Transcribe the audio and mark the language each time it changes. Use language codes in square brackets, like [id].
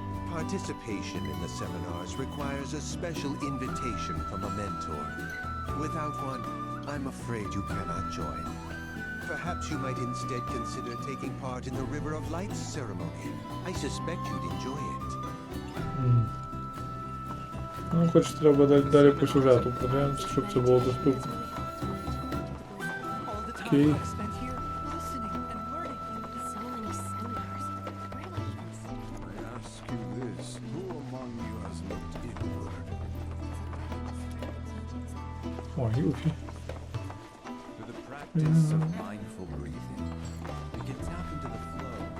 [en] Participation in the seminars requires a special invitation from a mentor. Without one, I'm afraid you cannot join. Perhaps you might instead consider taking part in the River of Lights ceremony. I suspect you'd enjoy it. [uk] Ну, хоч треба далі по сюжету подивимося, щоб це було доступно. [en] All the time Okay. I've spent here, listening and learning. So many seminars. Where do I even start? I ask you this, who among you has looked inward? [uk] О, Юфі. [en] Through the practice of mindful breathing, we can tap into the flow.